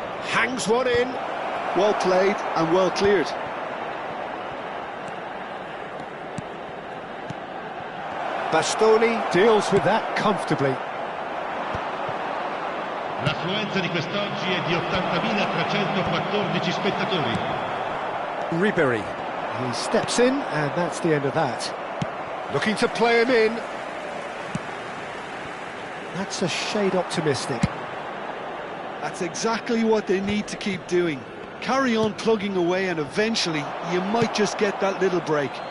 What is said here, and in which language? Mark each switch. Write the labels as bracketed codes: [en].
[en] Hangs one in. Well played and well cleared. Bastoni deals with that comfortably. [it] L'affluenza di quest'oggi è di 80.314 spettatori. [en] Ribery. He steps in, and that's the end of that. Looking to play him in. That's a shade optimistic. That's exactly what they need to keep doing. Carry on plugging away, and eventually you might just get that little break.